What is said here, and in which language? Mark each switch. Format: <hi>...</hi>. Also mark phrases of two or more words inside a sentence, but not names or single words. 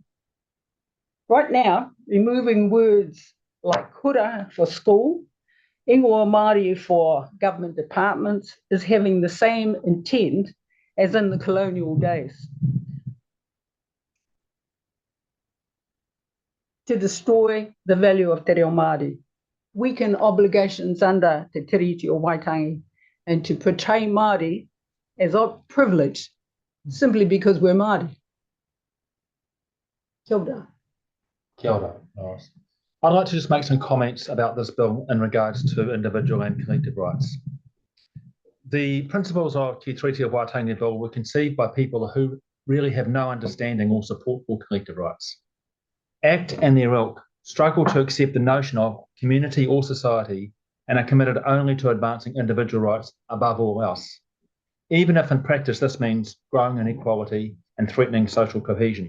<en>Right now, removing words like kura for school,</en> <mi>ingoa Māori</mi> <en>for government departments is having the same intent as in the colonial days. To destroy the value of</en> <mi>te reo Māori,</mi> <en>weaken obligations under te tiriti o Waitangi, and to portray Māori as privileged simply because we're Māori.</en> <mi>Kia ora. Kia ora, Loris.</mi> <en>I'd like to just make some comments about this bill in regards to individual and collective rights. The principles of Te Treaty of Waitangi Bill were conceived by people who really have no understanding or support for collective rights. ACT and their ilk struggle to accept the notion of community or society and are committed only to advancing individual rights above all else, even if in practice this means growing inequality and threatening social cohesion.</en>